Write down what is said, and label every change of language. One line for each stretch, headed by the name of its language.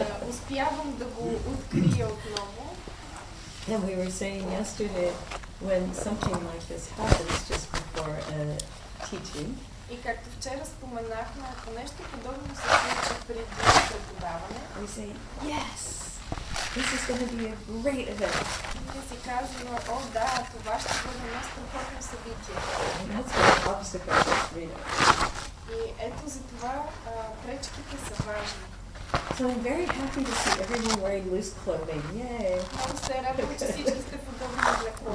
Bulgarian: Успявам да го открия отново.
English: And we were saying yesterday, when something like this happens just before a teaching,
Bulgarian: И както вчера споменахме, ако нещо подобно се случи преди преподаване,
English: we say, yes, this is going to be a great event.
Bulgarian: ние си казваме, о да, това ще бъде едно страхотно събитие.
English: And that's what obstacles is freedom.
Bulgarian: И ето за това пречките са важни.
English: So I'm very happy to see everyone wearing loose clothing. Yay!
Bulgarian: Много се радвам, че всички сте в удобно облекло.